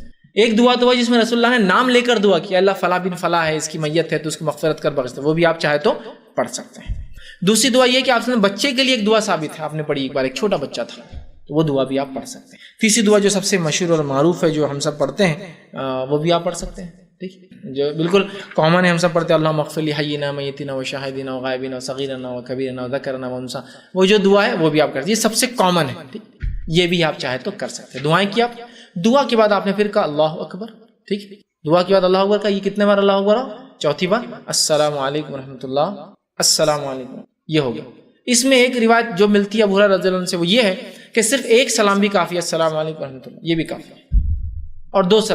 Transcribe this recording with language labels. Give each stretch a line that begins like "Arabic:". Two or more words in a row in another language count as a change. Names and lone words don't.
Urdu: ایک دعا تو ہے جس میں رسول اللہ نے نام لے کر دعا کیا، اللہ فلاں بن فلاں ہے، اس کی میت ہے تو اس کو مغفرت کر بخش دے، وہ بھی آپ چاہے تو پڑھ سکتے ہیں۔ دوسری دعا یہ کہ آپ نے بچے کے لیے ایک دعا ثابت ہے، آپ نے پڑھی ایک بار، ایک چھوٹا بچہ تھا تو وہ دعا بھی آپ پڑھ سکتے ہیں۔ تیسری دعا جو سب سے مشہور اور معروف ہے، جو ہم سب پڑھتے ہیں، وہ بھی آپ پڑھ سکتے ہیں، ٹھیک ہے، جو بالکل کامن ہے، ہم سب پڑھتے ہیں
Arabic: اللہم اغفر لی حینا میتنا و شاہدنا و غائبنا و صغیرنا و کبیرنا و ذکرنا و انثا،
Urdu: وہ جو دعا ہے وہ بھی آپ کرتے ہیں، یہ سب سے کامن ہے، ٹھیک، یہ بھی آپ چاہے تو کر سکتے ہیں۔ دعائیں کی آپ، دعا کے بعد آپ نے پھر کہا
Arabic: اللہ اکبر،
Urdu: ٹھیک، دعا کے بعد
Arabic: اللہ اکبر
Urdu: کا، یہ کتنے بار
Arabic: اللہ اکبر؟
Urdu: چوتھی بار
Arabic: السلام علیکم ورحمۃ اللہ، السلام علیکم،
Urdu: یہ ہو گیا۔ اس میں ایک روایت جو ملتی ہے ابو ہریرہ
Arabic: رضی اللہ عنہ
Urdu: سے، وہ یہ ہے کہ صرف ایک سلام بھی کافی ہے،
Arabic: السلام علیکم ورحمۃ اللہ،
Urdu: یہ بھی کافی ہے، اور 2 سلام۔